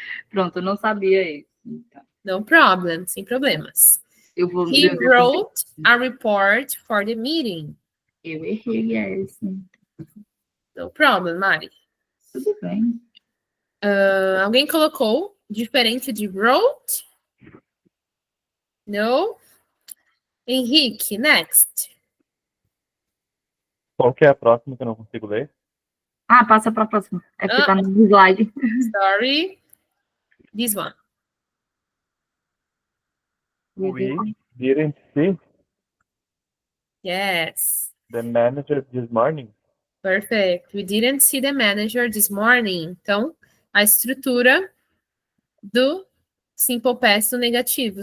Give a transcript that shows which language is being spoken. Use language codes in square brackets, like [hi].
[pt] Pronto, eu não sabia isso. Então. [en] No problem, [pt] sem problemas. Eu vou. [en] He wrote a report for the meeting. [pt] Eu errei essa. [en] No problem, Mari. [pt] Tudo bem. Alguém colocou diferente de wrote? [en] No? Henrique, next. [pt] Qual que é a próxima que eu não consigo ler? Ah, passa para a próxima. É porque tá no slide. [en] Sorry. This one. We didn't see Yes. the manager this morning. Perfect. We didn't see the manager this morning. [pt] Então, a estrutura do simple past do negativo.